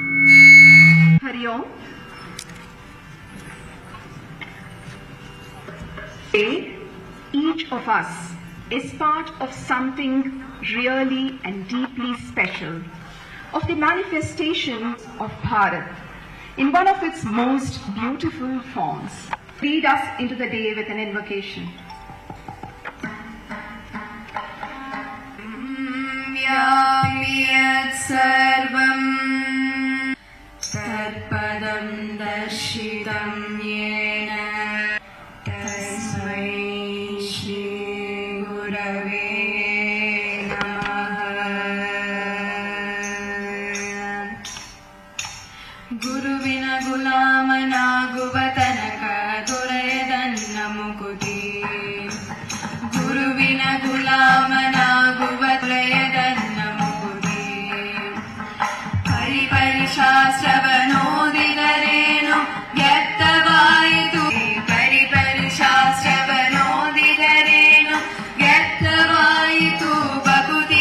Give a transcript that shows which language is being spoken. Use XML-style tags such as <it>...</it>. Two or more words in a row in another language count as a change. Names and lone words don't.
<sa>हरि ॐ.</sa> <en>Each of us is part of something really and deeply special, of the manifestation of Bharat in one of its most beautiful forms. Lead us into the day with an invocation.</en> <sa>सर्वं तत्पदं दर्शितं येन तस्मै श्रीगुरवे नमः।</sa> <kn>ಗುರುವಿನ ಗುಲಾಮನಾಗುವ ತನಕ ದೊರೆಯದನ್ನ ಮುಕುತಿ, ಗುರುವಿನ ಗುಲಾಮನಾಗುವ ದೊರೆಯದನ್ನ ಮುಕುತಿ. ಪರಿಪರಿಶಾಸ್ತ್ರವನೋದಿದರೇನು ವ್ಯರ್ಥವಾಯಿತು, ಪರಿಪರಿಶಾಸ್ತ್ರವನೋದಿದರೇನು ವ್ಯರ್ಥವಾಯಿತು ಬಕುತಿ.</kn>